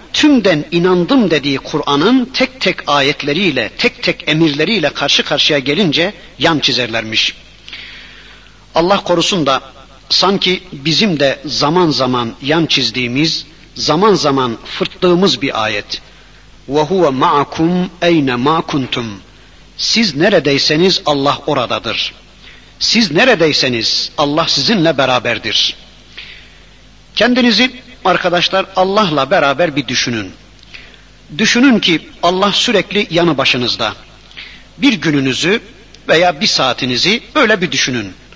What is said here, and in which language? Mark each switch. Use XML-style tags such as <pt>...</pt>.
<tr>tümden inandım dediği Kur'an'ın tek tek ayetleriyle, tek tek emirleriyle karşı karşıya gelince yan çizerlermiş. Allah korusun da sanki bizim de zaman zaman yan çizdiğimiz, zaman zaman fırttığımız bir ayet.</tr> <ar>وَهُوَ مَعَكُمْ اَيْنَ مَا كُنْتُمْ</ar> <tr>Siz neredeyseniz Allah oradadır. Siz neredeyseniz Allah sizinle beraberdir. Kendinizi arkadaşlar Allah'la beraber bir düşünün. Düşünün ki Allah sürekli yanı başınızda. Bir gününüzü veya bir saatinizi öyle bir düşünün.</tr>